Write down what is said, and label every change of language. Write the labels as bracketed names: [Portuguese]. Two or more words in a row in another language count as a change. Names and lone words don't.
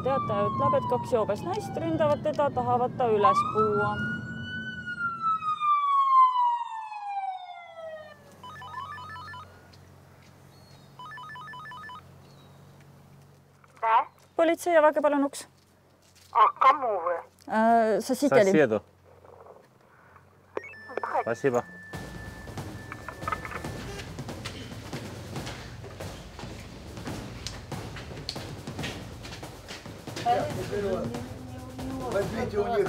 [Estonian] Teataja ütleb, et 2 joobes naist ründavad teda, tahavad ta üles puua. Politsei, avage palun uks. [Russian] Кому вы? Соседи. Соседу. Спасибо. Возьмите у них.